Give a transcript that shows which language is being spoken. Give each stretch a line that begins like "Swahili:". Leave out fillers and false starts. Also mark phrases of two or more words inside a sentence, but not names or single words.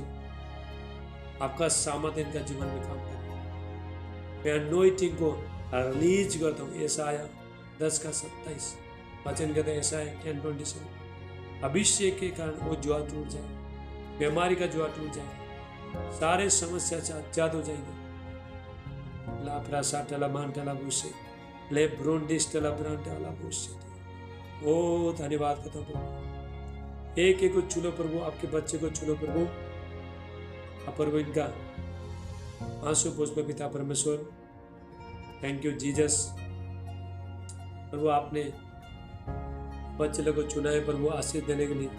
Hindi: आपका सामर्थ इनका जीवन में काम करे। मैं अनॉइंटिंग को रिलीज करता हूँ। यशायाह 10:27 वचन कहते हैं, यशायाह 10:27, अभिषेक के कारण वो जुआ टूट जाए, बीमारी का जुआ टूट जाए, सारे समस्या से आजाद हो जाएंगे। लापरा साटला मांटला बुशे ले ब्रोंडिस्टला ब्रांटला बुशे। ओ धन्यवाद करता हूँ प्रभु, एक एक को छूलो प्रभु, आपके बच्चे को छूलो प्रभु। प्रभु इनका आंसू पोंछ पिता परमेश्वर।
English: Thank you Jesus.
Hindi: प्रभु आपने बच्चे लोग को चुना है प्रभु आशीष देने के लिए।